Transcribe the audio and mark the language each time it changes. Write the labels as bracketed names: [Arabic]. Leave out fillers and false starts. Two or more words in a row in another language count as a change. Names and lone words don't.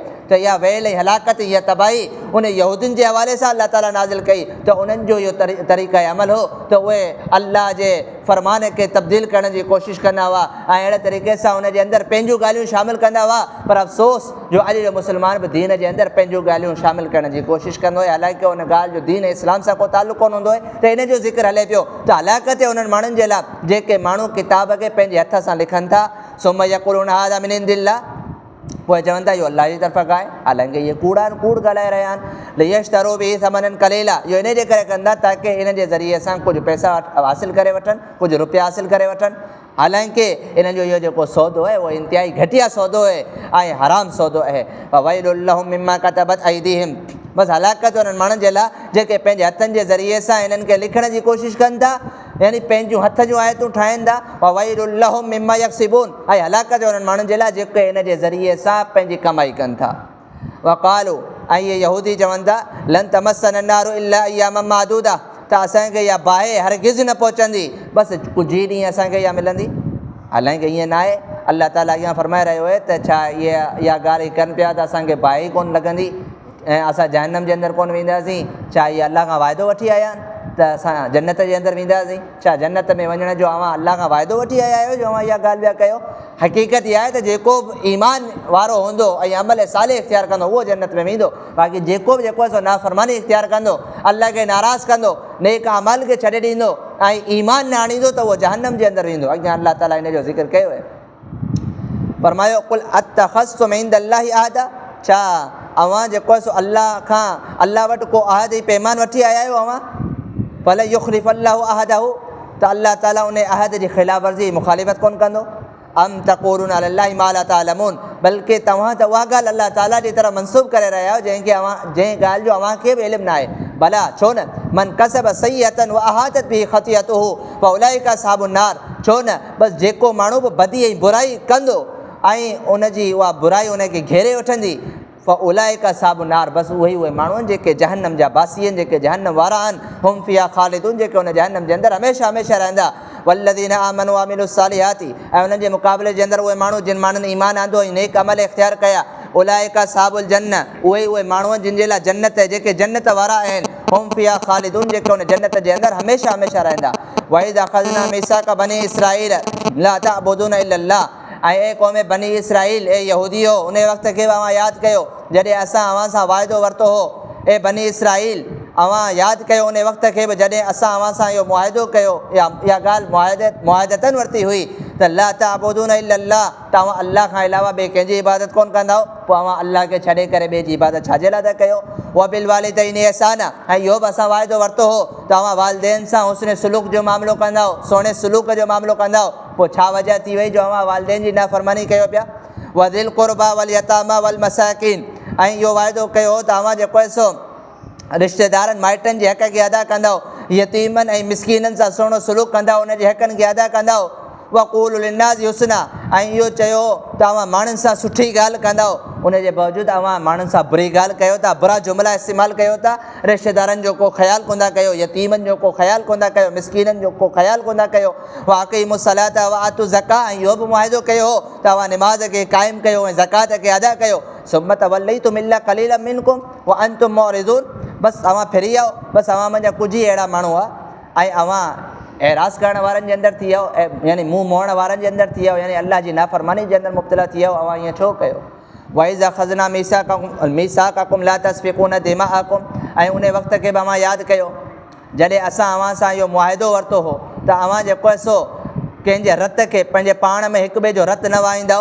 [Sindhi] त इहा वेल ऐं हलाकत इहा तबाही उन यहूदियुनि जे हवाले सां अलाह ताला नाज़िल कई त उन्हनि जो इहो तरीक़ा अमल हो त उहे अलाह जे फ़रमान खे तब्दील करण जी कोशिशि कंदा हुआ ऐं अहिड़े तरीक़े सां उन जे अंदरि पंहिंजूं ॻाल्हियूं शामिलु कंदा हुआ। पर अफ़सोस जो अॼु जो मुस्लमान बि दीन जे अंदरि पंहिंजूं ॻाल्हियूं शामिलु करण जी कोशिशि कंदो आहे, हालांकि उन ॻाल्हि जो दीन इस्लाम सां को तालुक़ु कोन हूंदो आहे। त इन जो ज़िक्र हले पियो त हलाकत उन्हनि माण्हुनि जे लाइ जेके माण्हू किताब खे पंहिंजे हथ सां लिखनि था, [Arabic] ثم يقولون هذا من عند الله, [Sindhi] पोइ चवनि था इहो अलाह जी तरफ़ां आहे, हालांकि इहे कूड़ ॻाल्हाए रहिया आहिनि। [Arabic] ليشتروا به ثمنا قليلا, [Sindhi] इहो इन जे करे कंदा ताकी इन जे ज़रिए सां कुझु पैसा हासिलु करे वठनि, कुझु रुपया हासिलु करे वठनि, हालांकि इन जो इहो जेको सौदो आहे उहो इंतिहाई घटिया सौदो आहे ऐं हराम सौदो आहे। [Arabic] فويل لهم مما كتبت أيديهم, [Sindhi] बसि हलाकत उन्हनि माण्हुनि जे लाइ जेके पंहिंजे हथनि जे ज़रिए सां इन्हनि खे लिखण जी कोशिशि कनि था, यानी पंहिंजूं हथ जूं आयतूं ठाहिनि था। [Arabic] وويل لهم مما يكسبون, [Sindhi] ऐं हलाकत उन्हनि माण्हुनि जे लाइ जेके इन जे ज़रिए सां पंहिंजी कमाई कनि था। वक़ालू, ऐं इहे यहूदी चवनि था [Arabic] لن تمسنا النار إلا أياما معدودة, [Sindhi] त असांखे इहा बाहि हरगिज़ न पहुचंदी, बसि कुझु ई ॾींहं असांखे इहा मिलंदी। हालांकि ईअं न आहे, अलाह ताला इहा फरमाए रहियो आहे त छा इहा ॻाल्हि कनि पिया त असांखे बाहि कोन लॻंदी ऐं असां जहन्नम जे अंदरि कोन वेंदासीं, छा इहे अलाह खां वाइदो वठी आया आहिनि त असां जन्नत जे अंदरि वेंदासीं, छा जन्नत में वञण जो अव्हां अलाह खां वाइदो वठी आया आहियो जो अव्हां इहा ॻाल्हि पिया कयो। हक़ीक़त इहा आहे त जेको बि ईमान वारो हूंदो ऐं अमल साले इख़्तियार कंदो उहो जन्नत में वेंदो, बाक़ी जेको आहे सो नाफ़रमानी इख़्तियार कंदो, अलाह खे नाराज़ कंदो, नेक अमल खे छॾे ॾींदो ऐं ईमान न आणींदो त उहो जहन्नम जे अंदरि वेंदो। अॻियां अलाह ताला इन जो ज़िक्र कयो आहे, फरमायो [Arabic] قل أتخذتم عند الله عهدا, [Sindhi] छा अव्हां जेको आहे सो अलाह वटि को अहद ऐं पैमान वठी आया आहियो अव्हां, [Arabic] فلن يخلف الله عهده, [Sindhi] त अलाह ताला उन अहद जी ख़िलाफ़ वर्ज़ी मुखालिफ़त कोन कंदो। [Arabic] أم تقولون على الله ما لا تعلمون, [Sindhi] बल्कि तव्हां त उहा ॻाल्हि अलाह ताला जी तरफ़ मनसूब करे रहिया आहियो जंहिं ॻाल्हि जो अव्हांखे बि इल्मु न आहे। भला छो न, [Arabic] من كسب سيئة وأحاطت به خطيئته فأولئك أصحاب النار, [Sindhi] छो न बसि जेको माण्हू बि बदी ऐं बुराई कंदो ऐं उनजी उहा बुराई उनखे घेरे वठंदी, [Arabic] فأولئك أصحاب النار, [Sindhi] बसि उहे माण्हू आहिनि जेके जहन्नम जा बासी आहिनि, जेके जहन्नम वारा आहिनि, [Arabic] هم فيها خالدون, [Sindhi] जेके उन जहन्नम जे अंदरि हमेशह हमेशह रहंदा। [Arabic] والذين آمنوا وعملوا الصالحات, [Sindhi] ऐं उन्हनि जे मुक़ाबले जे अंदरि उहे माण्हू जिन माण्हुनि ईमान आंदो ऐं नेक अमल इख़्तियार कया, [Arabic] أولئك أصحاب الجنة, [Sindhi] उहे माण्हू जिन जे लाइ जन्नत, जेके जन्नत वारा आहिनि, [Arabic] هم فيها خالدون, [Sindhi] जेके उन जन्नत जे अंदरि हमेशह हमेशह रहंदा। [Arabic] وإذ أخذنا ميثاق بني إسرائيل لا تعبدون إلا الله, [Sindhi] ऐं ए क़ौम बनी इसराईल, ए यहूदियो, उन वक़्त खे अव्हां यादि कयो जॾहिं असां अव्हां सां वाइदो वरितो हो। ए बनी इसराईल, अव्हां यादि कयो उन वक़्त खे बि जॾहिं असां अव्हां सां इहो मुआहिदो कयो, इहा ॻाल्हि मुआहिदतन वरिती हुई त [Arabic] لا تعبدون إلا الله, [Sindhi] त अव्हां अलाह खां अलावा ॿिए कंहिंजी इबादत कोन कंदा, पोइ अव्हां अलाह खे छॾे करे ॿिए जी इबादत छाजे लाइ था कयो। [Arabic] وبالوالدين إحسانا, [Sindhi] ऐं इहो बि असां वाइदो वरितो हो त अव्हां वालिदैन सां हुस्न सुलूक जो मामिलो कंदा, सुहिणे सुलूक जो मामिलो कंदा, पोइ छा वजह थी वई जो अव्हां वालिदैन जी नाफ़रमानी कयो पिया। [Arabic] وذي القربى واليتامى والمساكين, [Sindhi] ऐं इहो वाइदो कयो त अव्हां जेको आहे सो रिश्तेदारनि माइटनि जे हक़ खे अदा कंदव, यतीमनि ऐं मिसकीननि सां सुहिणो सुलूक कंदा, उनजे हक़नि खे अदा कंदा। [Arabic] وقولوا للناس حسنا, [Sindhi] ऐं इहो चयो त अव्हां माण्हुनि सां सुठी ॻाल्हि कंदव, उनजे बावजूदि अव्हां माण्हुनि सां बुरी ॻाल्हि कयो था, बुरा जुमिला इस्तेमालु कयो था, रिश्तेदारनि जो को ख़्यालु कोन था कयो, यतीमनि जो को ख़्यालु कोन था कयो, मिसकीननि जो को ख़्यालु कोन था कयो। [Arabic] وأقيموا الصلاة وآتوا الزكاة, [Sindhi] ऐं इहो बि मुआहिदो कयो हो त अव्हां निमाज़ खे क़ाइमु कयो ऐं ज़कात खे अदा कयो। [Arabic] ثم توليتم إلا قليلا منكم وأنتم معرضون, [Sindhi] बसि अव्हां फिरी आओ, बसि अव्हां मुंहिंजा कुझु ई अहिड़ा माण्हू आहे ऐं अव्हां एराज़ करण वारनि जे अंदरि थी वियो, यानी मुंहुं मोहण वारनि जे अंदरि थी वियो, यानी अलाह जी नाफ़रमानी जे अंदरि मुब्तला थी वियो, अव्हां ईअं छो कयो। [Arabic] وإذ أخذنا ميثاقكم لا تسفكون دماءكم, [Sindhi] ऐं उन वक़्त खे बि अव्हां यादि कयो जॾहिं असां अव्हां सां इहो मुआहिदो वरितो हो त अव्हां जेको आहे सो कंहिंजे रत खे पंहिंजे पाण में हिक ॿिए जो रत न वाईंदव।